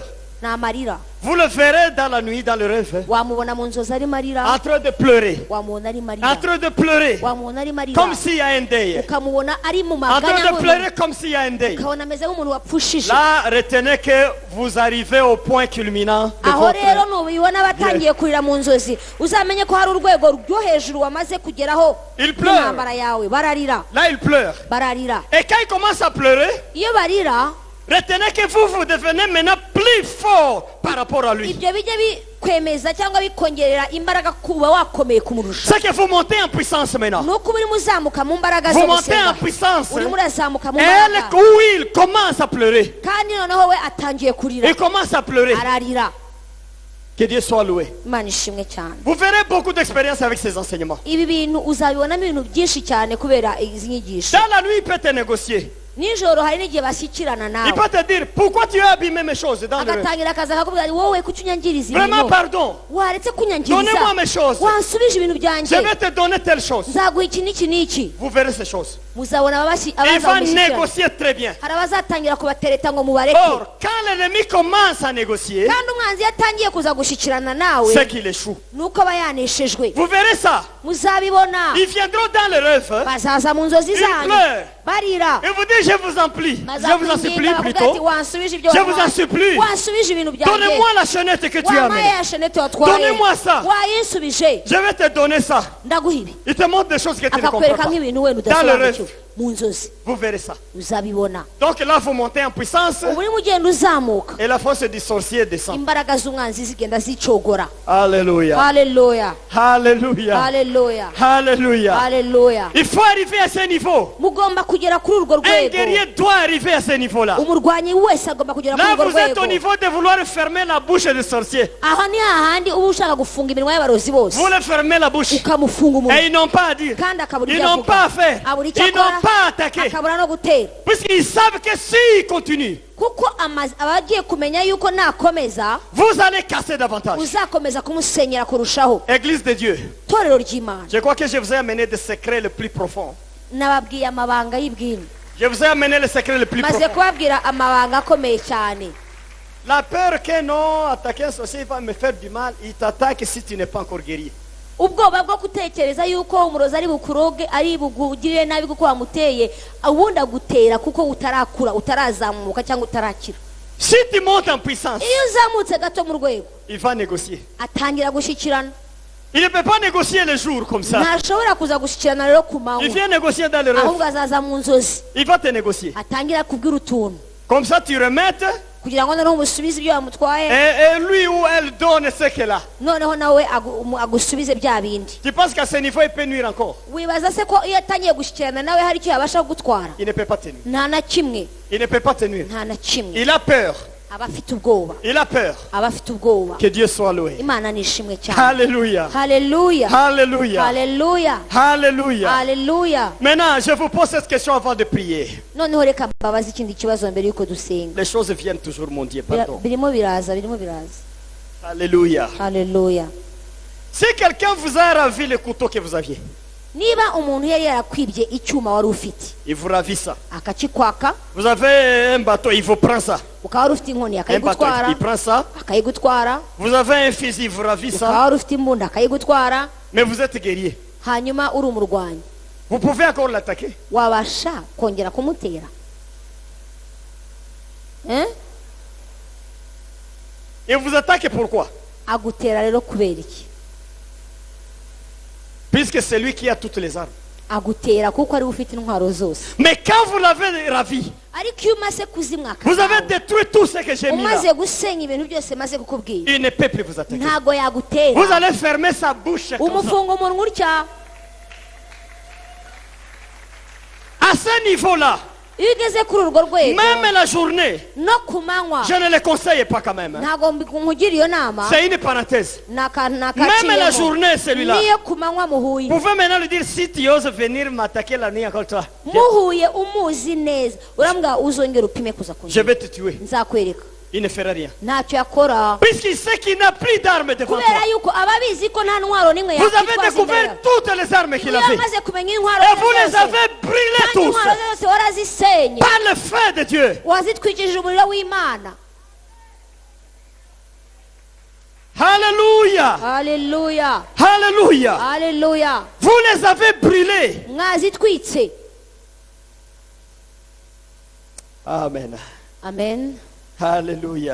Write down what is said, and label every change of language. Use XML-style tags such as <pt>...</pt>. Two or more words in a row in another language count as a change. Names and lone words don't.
<rw>ni amarira.</rw> <fr>Vous le verrez dans la nuit, dans le rêve,</fr> <rw>wamubona mu nzozi arimo arira,</rw> <fr>en train de pleurer.</fr> <rw>wamubona arimo</rw> <fr>En</fr> <rw>arira,</rw> <fr>train de pleurer.</fr> <rw>wamubona arimo arira,</rw> <fr>Comme s'il y a un deuil.</fr> <rw>ukamubona ari mu</rw> <fr>En train</fr> <rw>maganya,</rw> <fr>de pleurer comme s'il y a un deuil.</fr> <rw>ukabona ameze nk'umuntu wapfushije.</rw> <fr>Là, retenez que vous arrivez au point culminant de</fr> <rw>aho rero</rw> <fr>votre...</fr> <rw>nubibona batangiye kurira mu nzozi, uzamenye ko hari urwego rwo hejuru wamaze kugeraho</rw> <fr>Il pleure.</fr> <rw>n'intambara yawe. bararira,</rw> <fr>Là, il pleure.</fr> <rw>bararira.</rw> <fr>Et quand il commence à pleurer,</fr> <rw>iyo barira,</rw> <fr>retenez que vous devenez maintenant plus fort par rapport à lui.</fr> <rw>ibyo bijya bikwemeza cyangwa bikongerera imbaraga kuba wakomeye kumurusha.</rw> <fr>C'est que vous montez en puissance maintenant.</fr> <rw>ni uko uba urimo uzamuka mu mbaraga zo</rw> <fr>Vous montez en</fr> <rw>gusenga,</rw> <fr>puissance.</fr> <rw>urimo urazamuka mu</rw> <fr>Elle,</fr> <rw>mbaraga,</rw> <fr>où il commence à pleurer.</fr> <rw>kandi noneho we atangiye kurira,</rw> <fr>Il commence à pleurer.</fr> <rw>ararira.</rw> <fr>Que Dieu soit loué.</fr> <rw>imana ishimwe cyane.</rw> <fr>Vous verrez beaucoup d'expérience avec ces enseignements.</fr> <rw>ibi bintu uzabibonamo ibintu byinshi cyane kubera izi nyigisho.</rw> <fr>Dans la nuit, il peut te négocier.</fr> <rw>nijoro hari n'igihe bashyikirana</rw> <fr>Il</fr> <rw>nawe,</rw> <fr>peut te dire, pourquoi tu as abîmé mes choses dans le rêve.</fr> <rw>agatangira akazi akakubwira ati wowe kuki unyangiriza</rw> <fr>Vraiment,</fr> <rw>ibintu,</rw> <fr>pardon.</fr> <rw>waretse kunyangiriza,</rw> <fr>Donnez-moi mes choses.</fr> <rw>wansubije ibintu</rw> <fr>Je</fr> <rw>byanjye,</rw> <fr>vais te donner telle chose.</fr> <rw>nzaguha iki n'iki n'iki.</rw> <fr>Vous verrez ces choses.</fr> <rw>muzabona</rw> <fr>Il</fr> <rw>abaza</rw> <fr>va</fr> <rw>kumushyikirana.</rw> <fr>négocier très bien.</fr> <rw>hari abazatangira kubatereta ngo mubareke,</rw> <fr>Or, quand l'ennemi commence à négocier,</fr> <rw>kandi umwanzi iyo atangiye kuza gushyikirana nawe,</rw> <fr>c'est qu'il échoue.</fr> <rw>nuko aba yaneshejwe.</rw> <fr>Vous verrez ça.</fr> <rw>muzabibona,</rw> <fr>Ils viendront dans le rêve.</fr> <rw>bazaza mu nzozi</rw> <fr>Ils</fr> <rw>zanyu</rw> <fr>pleurent.</fr> <rw>barira,</rw> <fr>Et vous dites, je vous en prie. Je vous en supplie</fr> <rw>bazakwinginga bavuga ati</rw> <fr>plutôt.</fr> <rw>wansubije ibyo</rw> <fr>Je vous en</fr> <rw>wampaye,</rw> <fr>supplie.</fr> <rw>wansubije ibintu byanjye,</rw> <fr>Donnez-moi la chaînette que tu as</fr> <rw>wampaye</rw> <fr>amenée.</fr> <rw>ya shenete watwaye,</rw> <fr>Donnez-moi ça.</fr> <rw>wayinsubije,</rw> <fr>Je vais te donner ça.</fr> <rw>ndaguha ibi.</rw> <fr>Il te montre des choses que tu ne comprends</fr> <rw>akakwereka</rw> <fr>pas.</fr> <rw>nk'ibintu wenda</rw> <fr>Dans le</fr> <rw>udasobanukiwe</rw> <fr>rêve.</fr> <rw>mu nzozi,</rw> <fr>Vous verrez ça.</fr> <rw>uzabibona.</rw> <fr>Donc là, vous montez en puissance</fr> <rw>ubu urimo ugenda uzamuka,</rw> <fr>et la force du sorcier descend.</fr> <rw>imbaraga z'umwanzi zigenda zicogora.</rw> <fr>Alléluia.</fr> <rw>haleluya,</rw> <fr>Alléluia.</fr> <rw>haleluya,</rw> <fr>Alléluia.</fr> <rw>haleluya.</rw> <fr>Il faut arriver à ce niveau.</fr> <rw>mugomba kugera kuri urwo</rw> <fr>Un</fr> <rw>rwego,</rw> <fr>guerrier doit arriver à ce niveau-là.</fr> <rw>umurwanyi wese agomba kugera kuri</rw> <fr>Là,</fr> <rw>urwo</rw> <fr>vous êtes au</fr> <rw>rwego.</rw> <fr>niveau de vouloir fermer la bouche du sorcier.</fr> <rw>aha ni hahandi uba ushaka gufunga iminwa y'abarozi bose,</rw> <fr>Vous le fermez la bouche.</fr> <rw>ukamufunga</rw> <fr>Et</fr> <rw>umunwa,</rw> <fr>ils n'ont pas à dire.</fr> <rw>kandi akabura</rw> <fr>Ils</fr> <rw>ibyo</rw> <fr>n'ont pas à</fr> <rw>avuga,</rw> <fr>faire.</fr> <rw>abura icyo</rw> <fr>Ils n'ont</fr> <rw>akora,</rw> <fr>pas à attaquer.</fr> <rw>akabura no gutera,</rw> <fr>Puisqu'ils savent que s'ils continuent,</fr> <rw>kuko aba agiye kumenya yuko nakomeza</rw> <fr>vous allez casser davantage.</fr> <rw>uzakomeza kumusenyera kurushaho.</rw> <fr>Église de Dieu,</fr> <rw>torero ry'Imana,</rw> <fr>je crois que je vous ai amené des secrets les plus profonds.</fr> <rw>nababwiye amabanga y'ibwini,</rw> <fr>Je vous ai amené les secrets les plus</fr> <rw>maze</rw> <fr>profonds.</fr> <rw>kubabwira amabanga akomeye cyane.</rw> <fr>La peur que non, attaquer un sorcier va me faire du mal, il t'attaque si tu n'es pas encore guéri.</fr> <rw>ubwoba bwo gutekereza yuko umurozi ari bukuroge, ari bugirire nabi kuko wamuteye, ubundi agutera kuko utarakura, utarazamuka cyangwa utarakira.</rw> <fr>Si tu montes en puissance,</fr> <rw>iyo uzamutse gato mu rwego,</rw> <fr>il va négocier.</fr> <rw>atangira gushyikirana.</rw> <fr>Il ne peut pas négocier les jours comme ça.</fr> <rw>ntashobora kuza gushyikirana rero ku</rw> <fr>Il</fr> <rw>manywa,</rw> <fr>vient négocier dans le</fr> <rw>ahubwo</rw> <fr>rêve.</fr> <rw>azaza mu nzozi,</rw> <fr>Il va te négocier.</fr> <rw>atangira kubwira utuntu,</rw> <fr>Comme ça, tu remettes</fr> <rw>kugira ngo noneho umusubize ibyo wamutwaye</rw> <fr>Et lui ou elle donne ce qu'elle a.</fr> <rw>noneho nawe agusubize bya bindi.</rw> <fr>Tu penses qu'à ce niveau, il peut nuire encore?</fr> <rw>Wibaza se ko iyo atangiye gushyikirana nawe hari icyo yabasha gutwara?</rw> <fr>Il ne peut pas te nuire.</fr> <rw>Nta na kimwe,</rw> <fr>Il ne peut pas te nuire.</fr> <rw>nta na kimwe.</rw> <fr>Il a peur.</fr> <rw>aba afite ubwoba,</rw> <fr>Il a peur.</fr> <rw>aba afite ubwoba.</rw> <fr>Que Dieu soit loué.</fr> <rw>Imana nishimwe cyane.</rw> <fr>Alléluia.</fr> <rw>Haleluya,</rw> <fr>Alléluia.</fr> <rw>haleluya,</rw> <fr>Alléluia.</fr> <rw>haleluya.</rw> <fr>Maintenant, je vous pose cette question avant de prier.</fr> <rw>Noneho reka mbabaze ikindi kibazo mbere yuko dusenga.</rw> <fr>Les choses viennent toujours, mon Dieu, pardon.</fr> <rw>Birimo biraza, birimo biraza.</rw> <fr>Alléluia.</fr> <rw>Haleluya.</rw> <fr>Si quelqu'un vous a ravi le couteau que vous aviez,</fr> <rw>Niba umuntu yari yarakwibye icyuma wari ufite</rw> <fr>il vous ravit ça.</fr> <rw>akakikwaka,</rw> <fr>Vous avez un bateau, il vous prend ça.</fr> <rw>ukaba wari ufite inkoni</rw> <fr>Un bateau,</fr> <rw>akayigutwara,</rw> <fr>il prend ça.</fr> <rw>akayigutwara,</rw> <fr>Vous avez un fusil, il vous ravit</fr> <rw>ukaba</rw> <fr>ça.</fr> <rw>wari ufite imbunda akayigutwara,</rw> <fr>Mais vous êtes guerrier.</fr> <rw>hanyuma uri umurwanyi,</rw> <fr>Vous pouvez encore l'attaquer.</fr> <rw>wabasha kongera kumutera?</rw> <fr>Et vous attaquez pourquoi?</fr> <rw>Agutera rero kubera iki?</rw> <fr>Puisque c'est lui qui a toutes les armes.</fr> <rw>Agutera kuko ari ufite intwaro zose.</rw> <fr>Mais quand vous l'avez ravi,</fr> <rw>Ariko iyo umaze kuzimwaka,</rw> <fr>vous avez détruit tout ce que j'ai mis là.</fr> <rw>umaze gusenya ibintu byose maze kukubwira,</rw> <fr>Il ne peut plus vous attaquer.</fr> <rw>ntago yagutera.</rw> <fr>Vous allez fermer sa bouche comme ça.</fr> <rw>Umufunga umunwa utya.</rw> <fr>À ce niveau-là,</fr> <rw>Iyo ugeze kuri urwo rwego,</rw> <fr>même la journée,</fr> <rw>no ku manywa,</rw> <fr>je ne le conseille pas quand même.</fr> <rw>ntago nkugira iyo nama.</rw> <fr>C'est une parenthèse. Même la journée, celui-là.</fr> <rw>Niyo ku manywa muhuye,</rw> <fr>Vous pouvez maintenant lui dire, si tu oses venir m'attaquer la nuit encore toi,</fr> <rw>muhuye umuzi neza, urambwira uzongera upime kuza</rw> <fr>je</fr> <rw>kunyura,</rw> <fr>vais te tuer.</fr> <rw>nzakwereka.</rw> <fr>Il ne fera rien.</fr> <rw>Ntacyo yakora</rw> <fr>Puisqu'il sait qu'il n'a plus d'armes devant toi.</fr> <rw>kubera yuko ababizi ko nta ntwaro n'imwe</rw> <fr>Vous avez</fr> <rw>yakwitwaza</rw> <fr>découvert</fr> <rw>imbere.</rw> <fr>toutes les armes qu'il</fr> <rw>Iyo</rw> <fr>avait.</fr> <rw>amaze kumenya intwaro</rw> <fr>Et vous les</fr> <rw>zose,</rw> <fr>avez brûlées</fr> <rw>kandi</rw> <fr>tous.</fr> <rw>intwaro zose warazisenye,</rw> <fr>Par le feu de Dieu.</fr> <rw>wazitwikirije umuriro w'Imana.</rw> <fr>Alléluia.</fr> <rw>Haleluya,</rw> <fr>Alléluia.</fr> <rw>haleluya.</rw> <fr>Vous les avez brûlées.</fr> <rw>Mwazitwitse.</rw> <fr>Amen.</fr> <rw>Amen,</rw> <fr>Alléluia.</fr>